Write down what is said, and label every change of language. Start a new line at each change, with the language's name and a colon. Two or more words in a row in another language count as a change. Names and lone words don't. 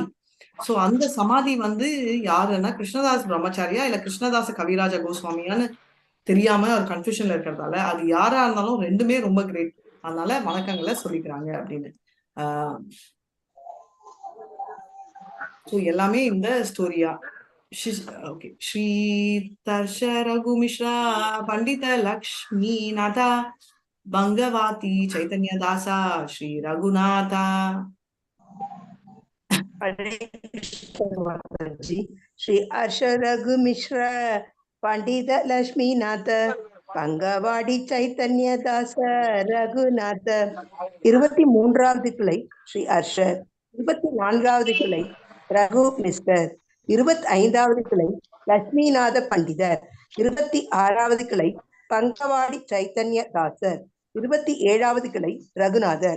Tamil: சோ அந்த சமாதி யாருன்னா கிருஷ்ணதாஸ் பிரம்மச்சாரியா இல்ல கிருஷ்ணதாச கவிராஜ கோஸ்வாமியான்னு தெரியாம ஒரு கன்ஃபியூஷன்ல இருக்கிறதால, அது யாரா இருந்தாலும் ரெண்டுமே ரொம்ப கிரேட். அதனால வணக்கங்களை சொல்லிக்கிறாங்க அப்படின்னு. ஸோ எல்லாமே இந்த ஸ்டோரியா Okay. Shri Tarsha Raghu Mishra Pandita Lakshmi Nata Bangavati Chaitanya Dasa Shri Raghunatha. Hare Krishna Mataji. Shri Arsha Raghu Mishra Pandita Lakshmi Natha Pangavadi Chaitanya Dasa Raghunatha. 23வது கிளை ஸ்ரீ அர்ஷர், 24வது கிளை ரகு மிஸ்டர், 25வது கிளை லட்சுமிநாத பண்டிதர், 26வது கிளை பங்கவாடி சைத்தன்ய தாசர், 27வது கிளை ரகுநாதர்.